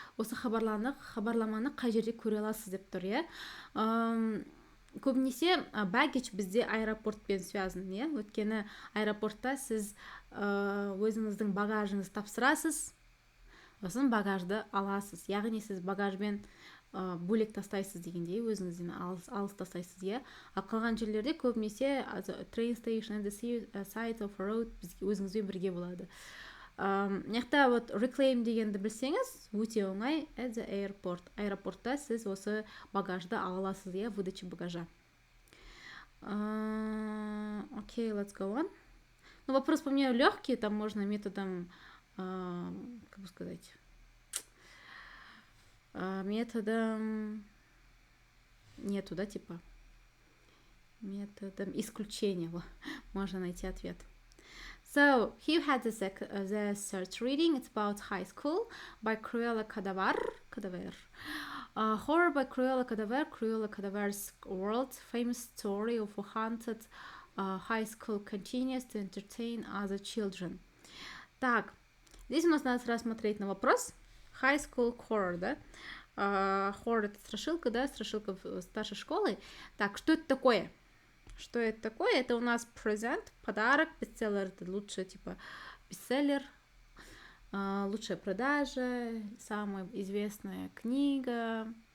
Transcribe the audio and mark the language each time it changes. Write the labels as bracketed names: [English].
[Kazakh] Осы хабарламаны қай жерде көре аласыз деп тұр, иә. Көбінесе baggage бізде аэропортпен связан, иә. Өйткені аэропортта сіз өзіңіздің багажыңызды тапсырасыз, сосын багажды аласыз, яғни сіз багажбен бөлек тастайсыз дегендей, өзіңізден алыс тастайсыз, иә. Ал қалған жерлерде көбінесе [English] train station and the side of a road [Kazakh] өзіңізбен бірге болады. Мына вот reclaim дегенді білсеңіз, өте оңай. [English] At the airport. [Kazakh] Аэропортта сіз осы багажды ала аласыз, иә, [Russian] выдача багажа. [English] Окей, let's go on. [Russian] Ну, вопрос по мне легкий, там можно методом, как бы сказать, методом нету, да, типа методом исключения можно найти ответ. [English] So here had the third reading. It's about high school by Cruella Cadaver. Horror by Cruella Cadaver. Cruella Cadaver's world famous story of a haunted high school continues to entertain other children. [Russian] Так, здесь у нас надо рассмотреть на вопрос [English] high school horror, [Russian] да? Horror — это страшилка, да? Страшилка старшей школы. Так, что это такое? Что это такое? Это у нас презент, подарок, бестселлер, это лучшая, типа, бестселлер, лучшая продажа, самая известная книга.